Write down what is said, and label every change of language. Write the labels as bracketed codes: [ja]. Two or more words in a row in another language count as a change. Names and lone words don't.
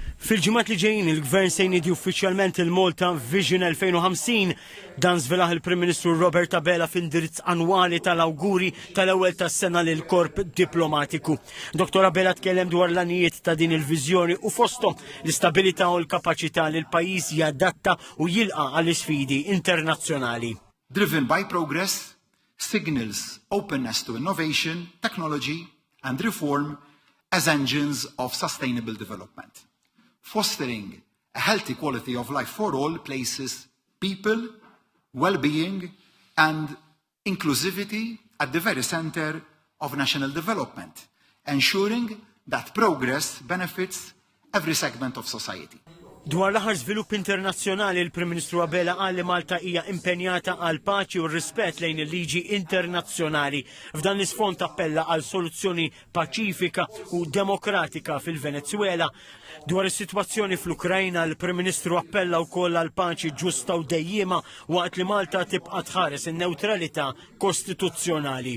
[mt] Fil-ġimgħat li ġejjin il-Gvern se jniedi uffiċjalment il-Malta Vision 2050 dan żvelaħ il-Prim Ministru Robert Abela f'indirizz annwali tal-awguri tal-ewwel tas-sena lil korp diplomatiku. Dr. Abela tkellem dwar l-anijiet ta' din il-viżjoni u fosthom l-istabilità u l-kapaċità li l-pajjiż jadatta u jilqa' għall-isfidi internazzjonali. [en] Driven by progress, signals openness to innovation, technology and reform as engines of sustainable development. Fostering a healthy quality of life for all places people, well-being and inclusivity at the very center of national development, ensuring that progress benefits every segment of society. [mt] Dwar l-aħħar żvilupp internazzjonali, il-Prim Ministru Abela qal li Malta hija impenjata għal paċi u r-rispett lejn il-liġi internazzjonali. F'dan l-isfond appella għal soluzzjoni paċifika u demokratika fil-Venezuela. Dwar is-sitwazzjoni fl-Ukrajna, il-Prim Ministru appella wkoll għal paċi ġusta u dejjema waqt li Malta tibqa' tħares in-newtralità kostituzzjonali.